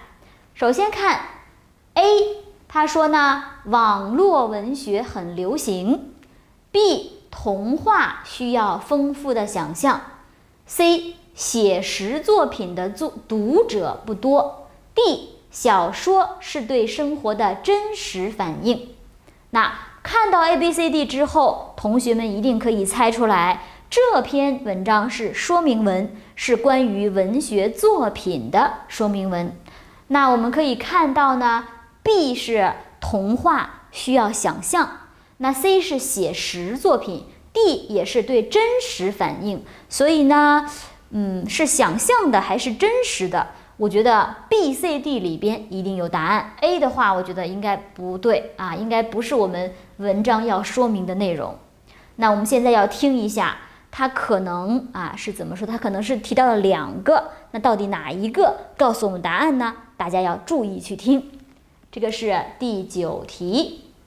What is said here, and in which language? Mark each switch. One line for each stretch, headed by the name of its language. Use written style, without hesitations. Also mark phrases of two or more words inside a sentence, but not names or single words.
Chinese: 首先看 A， 他說呢，網絡文學很流行。B， 童話需要豐富的想象。C， 寫實作品的讀者不多。D，小說是對生活的真實反映。那看到 ABCD 之後，同學們一定可以猜出来，這篇文章是說明文，是關於文學作品的說明文。那我們可以看到呢 ，B 是童話需要想象，那 C 是寫實作品， D 也是对真實反映。所以呢，是想象的还是真實的？我覺得 B、C、D 裡邊一定有答案。A 的話，我覺得應該不對應該不是我們文章要說明的內容。那我們現在要聽一下，它可能是怎麼說？它可能是提到了兩個，那到底哪一個？告訴我們答案呢？大家要注意去聽。這個是第9題。